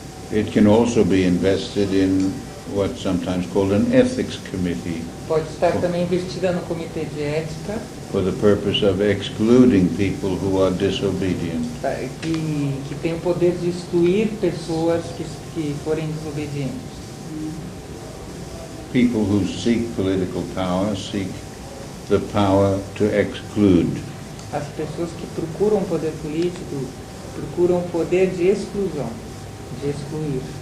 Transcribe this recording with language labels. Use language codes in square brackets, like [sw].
[en] It can also be invested in what's sometimes called an ethics committee. [pt] Pode estar também investida no comitê de ética. [en] for the purpose of excluding people who are disobedient. [pt] Que tem o poder de excluir pessoas que forem desobedientes. [en] People who seek political power seek the power to exclude. [pt] As pessoas que procuram poder político procuram poder de exclusão, de excluir.